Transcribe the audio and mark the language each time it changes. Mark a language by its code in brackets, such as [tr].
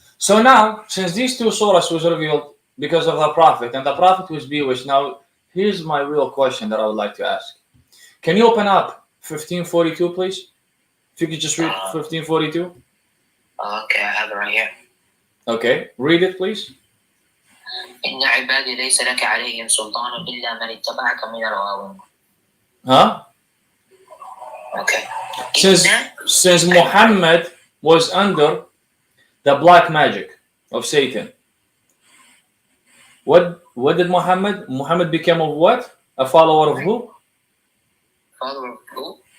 [en] So now, since these two surahs was revealed because of the Prophet and the Prophet was bewitched, now here's my real question that I would like to ask. Can you open up 1542, please? If you could just read 1542. Okay, I have it right here. Okay, read it, please. [ar] إن عبادي ليس لك عليهم سلطان إلا من اتبعك من الغاوين. [en] Huh? Okay. Since Muhammad was under the black magic of Satan, what did Muhammad? Muhammad became of what? A follower of who? Follower of who?